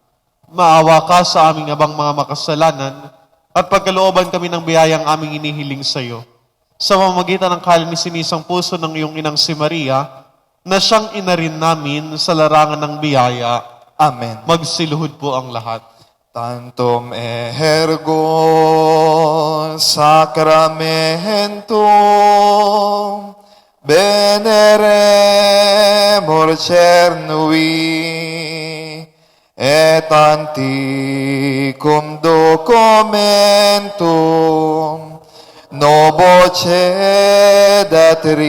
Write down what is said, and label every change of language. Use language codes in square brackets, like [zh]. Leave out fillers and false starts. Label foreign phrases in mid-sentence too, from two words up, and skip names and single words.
[tl] Maawa ka sa aming abang mga makasalanan, at pagkalooban kami ng biyayang aming inihiling sa iyo. Sa pamamagitan ng kalininisang puso ng iyong inang si Maria, na siyang ina rin namin sa larangan ng biyaya. Amen. Magsiluhod po ang lahat. [la] Tantum ergo sacramentum veneremur cernui et anticum documentum novoce dat